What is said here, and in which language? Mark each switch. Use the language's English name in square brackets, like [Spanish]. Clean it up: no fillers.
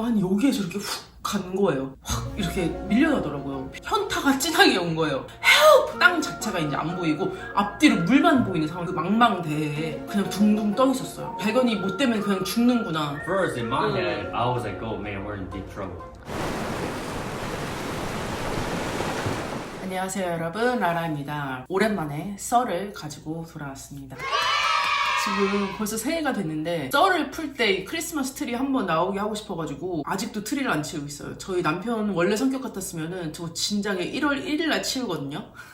[Korean] 한 여기에서 이렇게 훅 간 거예요. 확 이렇게 밀려나더라고요. 현타가 진하게 온 거예요. 헬프! 땅 자체가 이제 안 보이고 앞뒤로 물만 보이는 상황. 그 망망대해에 그냥 둥둥 떠 있었어요. 발견이 못 되면 그냥 죽는구나. [English] First, in my head, I was like, oh man, we're in deep trouble. [Korean] 안녕하세요 여러분, 라라입니다. 오랜만에 썰을 가지고 돌아왔습니다. 지금 벌써 새해가 됐는데 썰을 풀 때 크리스마스 트리 한번 나오게 하고 싶어가지고 아직도 트리를 안 치우고 있어요. 저희 남편 원래 성격 같았으면은 저 진작에 1월 1일날 치우거든요.